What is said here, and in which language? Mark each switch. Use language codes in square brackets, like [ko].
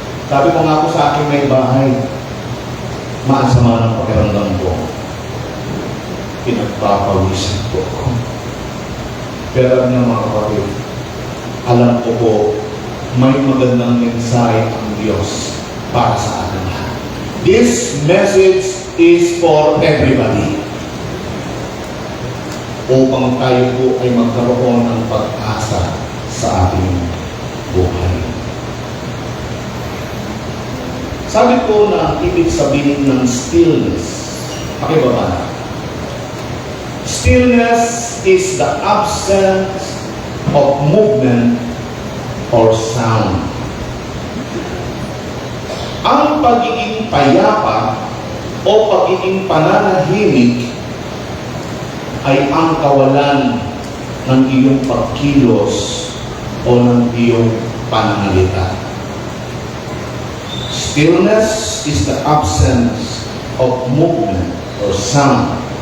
[tl] Sabi ko nga po sa akin may bahay, maasama ng pakiramdam ko. Pinagpapawisan po ako. Pero alam niyo mga kapatid, alam ko po, may magandang mensahe ang Diyos para sa atin. [en] This message is for everybody. [tl] Upang tayo po ay magkaroon ng pag-asa sa ating buhay. Sabi ko na ibig sabihin ng stillness. Pakibaba. [en] Stillness is the absence of movement or sound. [tl] Ang pagiging payapa o pagiging pananahimik ay ang kawalan ng iyong pagkilos o ng iyong pananalita. [en] Stillness is the absence of movement or sound.